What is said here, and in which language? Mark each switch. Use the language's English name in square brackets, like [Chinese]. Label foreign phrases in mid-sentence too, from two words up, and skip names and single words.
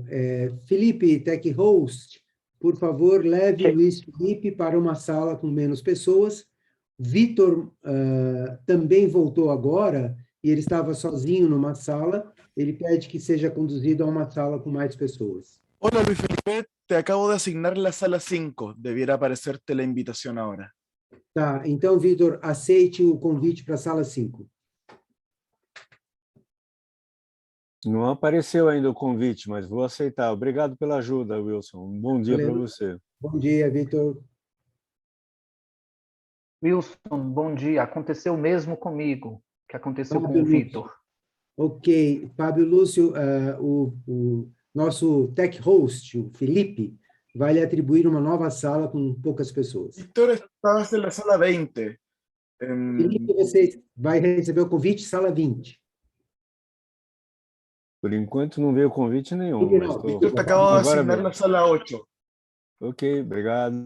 [Portuguese] Felipe, Tech Host, por favor, leve o Luiz Felipe para uma sala com menos pessoas. Vitor também voltou agora e ele estava sozinho numa sala. Ele pede que seja conduzido a uma sala com mais pessoas. [Spanish] Hola Luis Felipe, te acabo de asignar la sala 5. Debiera aparecerte la invitación ahora. [Portuguese] Tá, então, Vitor, aceite o convite para a sala 5. Não apareceu ainda o convite, mas vou aceitar. Obrigado pela ajuda, Wilson. Um bom dia para você. Bom dia, Vitor. Wilson, bom dia. Aconteceu o mesmo comigo que aconteceu com Fábio o Lúcio. Vitor. Ok, Fábio Lúcio, o nosso tech host, o Felipe, vai lhe atribuir uma nova sala com poucas pessoas. [Spanish] Víctor, estabas en la sala 20. [Portuguese] Felipe, você vai receber o convite, sala 20. Por enquanto não veio convite nenhum, Felipe, mas não, estou... [Spanish] Víctor, te acabo de [Portuguese] Agora [Spanish] asignar [Portuguese] mesmo. [Spanish] la sala 8. [Portuguese] Ok, obrigado.